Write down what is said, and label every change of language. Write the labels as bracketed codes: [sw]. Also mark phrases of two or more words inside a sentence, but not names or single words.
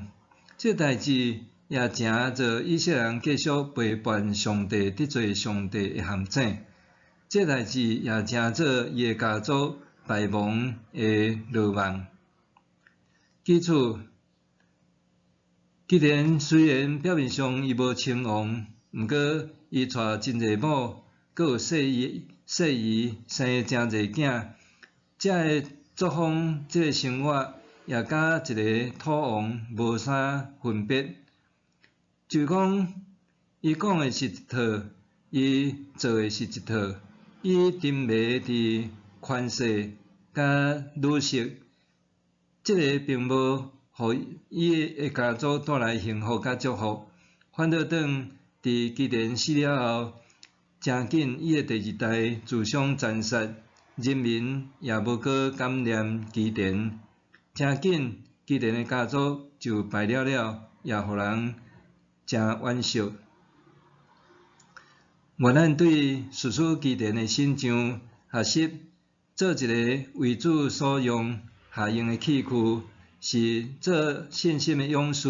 [nan] 这代志也成做以色列人继续背叛上帝，得罪上帝的陷阱。这代志也成做伊的家族败亡的落网。其次，既然虽然表面上伊无称王，毋过伊带真侪某，阁有细姨生真侪囝，这个作风，这个生活也甲一个土王无啥分别。就讲，伊讲的是一套，伊做的是一套，伊沉迷伫权势甲女色，即个并无互伊的家族带来幸福甲祝福，反倒当伫基甸死了后，诚紧伊的第二代自相残杀，人民也无搁感念基甸，诚紧基甸的家族就败了，也互人诚惋惜。愿咱对士师基甸的信上学习，做一个为主所用下用的器具，是做信心的勇士。